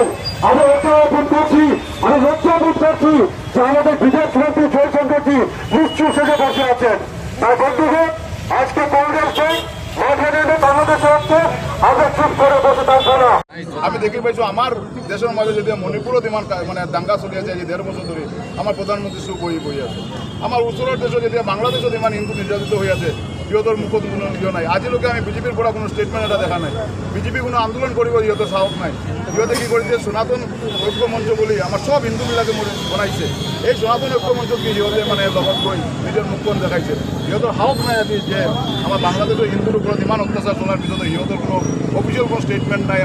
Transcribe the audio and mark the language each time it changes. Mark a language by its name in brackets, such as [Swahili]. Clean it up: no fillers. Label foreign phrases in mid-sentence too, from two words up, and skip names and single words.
[Bangla] আমরা অসহায় বোধ করছি, আমি লজ্জা বোধ করছি যে আমাদের বিদেশ মন্ত্রী জয়শঙ্করজি নিশ্চুপ থেকে বসে আছেন। তাই বন্ধুগণ, আজকে কংগ্রেস মাঠে নেমে বাংলাদেশ হচ্ছে, আমরা চুপ করে বসে থাকবো না। [Assamese] আমি দেখি পাইছো আমার দেশের মাঝে যদি মণিপুরত ইমান মানে দাঙ্গা চলি আছে যে 1.5 বছর ধরে আমার প্রধানমন্ত্রী চুপ বহি আছে। আমার ওচৰৰ দেশত যেতিয়া বাংলাদেশত ইমান হিন্দু নির্যাতিত হয়ে আছে, ইহঁতৰ মুখত কোনো ইয়ে নাই। আজিলৈকে আমি বিজেপিৰ পৰা কোনো ষ্টেটমেণ্ট এটা দেখা নাই। বিজেপি কোনো আন্দোলন কৰিব ইহঁতৰ সাহস নাই। ইহঁতে কি কৰিছে, সনাতন ঐক্য মঞ্চ বুলি আমাৰ সব হিন্দুবিলাকে বনাইছে। এই সনাতন ঐক্য মঞ্চত কি ইহঁতে মানে লগত গৈ নিজৰ মুখখন দেখাইছে। ইহঁতৰ সাহস নাই আজি যে আমাৰ বাংলাদেশৰ হিন্দুৰ ওপৰত ইমান অত্যাচাৰ চলাৰ পিছতো ইহঁতৰ কোনো অফিচিয়েল কোনো ষ্টেটমেণ্ট নাই।